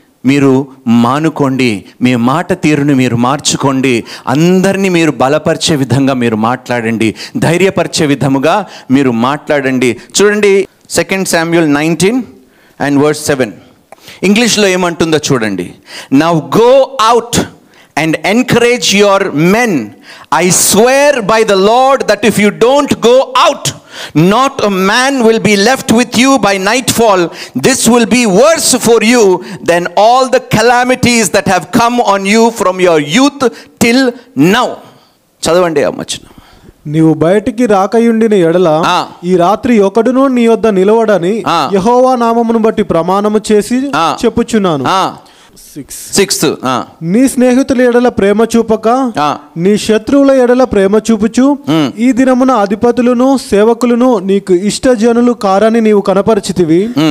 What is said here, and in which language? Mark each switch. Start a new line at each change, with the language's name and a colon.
Telugu: మీరు మానుకోండి, మీ మాట తీరుని మీరు మార్చుకోండి, అందరినీ మీరు బలపరిచే విధంగా మీరు మాట్లాడండి, ధైర్యపరిచే విధముగా మీరు మాట్లాడండి. చూడండి 2 Samuel 19:7 ఇంగ్లీష్లో ఏమంటుందో చూడండి.
English: Now go out and encourage your men. I swear by the Lord that if you don't go out, not a man will be left with you by nightfall. This will be worse for you than all the calamities that have come on you from your youth till now.
Telugu: చదవండి అమ్మచ్చిన. నీవు బయటికి రాకయుండిన ఎడల ఈ రాత్రి ఒకడును నీ యొద్ద నిలవడని యెహోవా నామమును బట్టి ప్రమాణము చేసి చెప్పుచున్నాను. 6 నీ స్నేహితుల ఎడల ప్రేమ చూపక నీ శత్రువుల ఎడల ప్రేమ చూపుచు ఈ దినమున అధిపతులను సేవకులను నీకు ఇష్టజనులు కారని నీవు కనపరిచితివి.